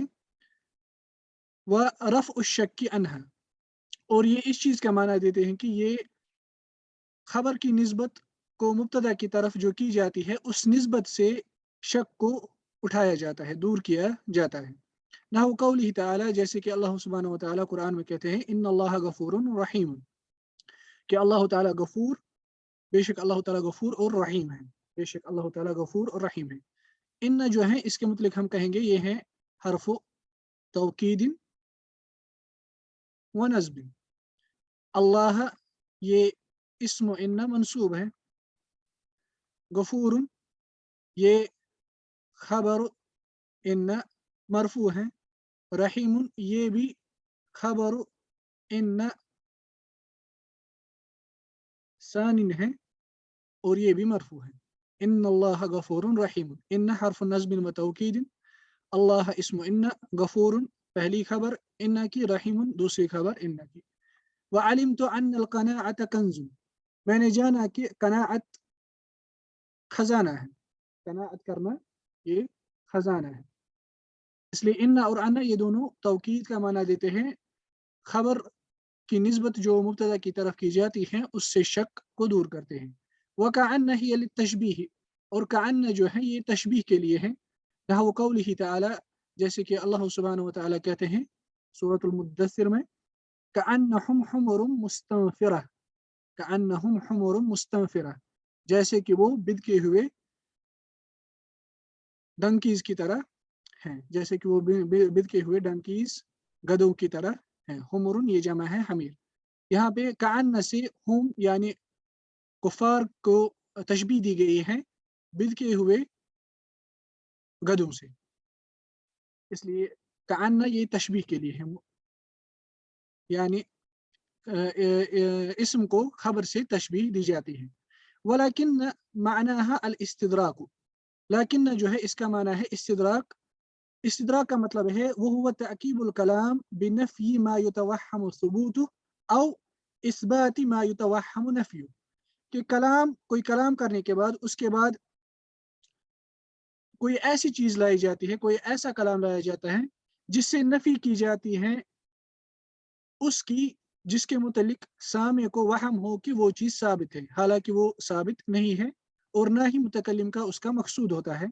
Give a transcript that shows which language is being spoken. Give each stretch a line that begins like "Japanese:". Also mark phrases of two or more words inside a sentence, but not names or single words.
Arabic: ورفعُ الشكّ عنها,
Hindi: और ये इस चीज़ का माना देते हैं कि ये खबर की निस्बत को मुब्तदा की तरफ जो की जाती है उस निस्बत से शक को उठाया जाता है, दूर किया जाता है।
Arabic: نحو قوله تعالى,
Hindi: जैसे कि
Arabic: الله سبحانه وتعالى
Hindi: कुरान में कहते हैं
Arabic: إنّ الله غفورٌ رحيم,
Hindi: कि अल्लाह ताला गफूर, बेशक अल्लाह ताला गफूर और रहीम है, बेशक अल्लाह ताला गफूर और रहीम है। इन्न जो है इसके मुतलिक हम कहेंगे ये है
Arabic: حرف توكيدٍ ونصبٍ.
Hindi: अल्लाह, ये
Arabic: اسم إنّ
Hindi: मंसूब है। गफूरुन, ये
Arabic: خبر إنّ
Hindi: मरफू है। रहीमुन, ये भी
Arabic: خبر إنّ ثانٍ
Hindi: है, और ये भी मरफू है।
Arabic: إنّ الله غفورٌ رحيمٌ,
Hindi: इन्न
Arabic: حرف نصبٍ وتوكيدٍ,
Hindi: अल्लाह
Arabic: اسم إنّ,
Hindi: गफूरुन पहली खबर इन्न की, रहीमुन दूसरी खबर इन्न की।
Arabic: وعلمتُ أنّ القناعة كنزٌ,
Hindi: मैंने जाना कि कनाअत खजाना है, कनाअत करना ये खजाना है। इसलिए इन्ना और अन्ना ये दोनों तौकीद का माना देते हैं। खबर की निस्बत जो मुब्तदा की तरफ की जाती है उससे शक को दूर करते हैं।
Arabic: وكأنّ هي للتشبيه,
Hindi: और कअन्न जो है ये तशबीह के लिए है।
Arabic: نحو قوله تعالى,
Hindi: जैसे कि
Arabic: الله سبحانه وتعالى
Hindi: कहते हैं सूरतुल मुद्दस्सिर में,
Arabic: كأنّهم حمرٌ مستنفرة، كأنّهم حمرٌ مستنفرة,
Hindi: जैसे कि वो बिदके हुए डंकीज की तरह हैं, जैसे कि वो बिदके हुए डंकीज गधों की तरह हैं। हुमुरुन ये जमा है हमीर। यहाँ पे कअन्न से हुम यानी कुफार को तशबीह दी गई है बिदके हुए गधों से, इसलिए कअन्न ये तशबीह के लिए है, यानी इस्म को खबर से तशबीह दी जाती है।
Arabic: ولكنّ معناها الاستدراك,
Hindi: लाकिन जो है इसका माना है इस्तिदराक। इस्तिदराक का मतलब है वो
Arabic: هو تعقيبُ الكلام بنفي ما يُتوهَّم ثبوتُه أو إثباتِ ما يُتوهَّم نفيُه,
Hindi: कि कलाम कोई कलाम करने के बाद उसके बाद कोई ऐसी चीज़ लाई जाती है, कोई ऐसा कलाम लाया जाता है जिससे नफ़ी की जाती है उसकी, जिसके मुतल्लिक सामे को वहम हो कि वो चीज़ साबित है, हालाँकि वो साबित नहीं है, और ना ही मुतकल्लिम का उसका मकसूद होता है।